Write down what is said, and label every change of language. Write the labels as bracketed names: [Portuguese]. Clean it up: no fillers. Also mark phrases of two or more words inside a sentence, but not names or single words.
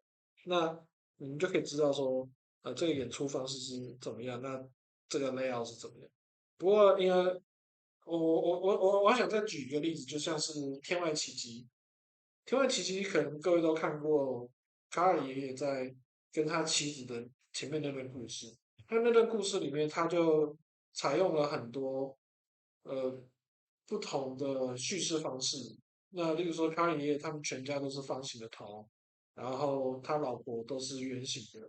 [Chinese] 那你們就可以知道說，這個演出方式是怎麼樣，那這個 layout 是怎麼樣。不過，因為我想再舉一個例子，就像是《天外奇蹟》。《天外奇蹟》可能各位都看過，卡爾爺爺在跟他妻子的前面那段故事。他那段故事裡面，他就採用了很多不同的敘事方式。那例如說，卡爾爺爺他們全家都是方形的頭，然後他老婆都是圓形的。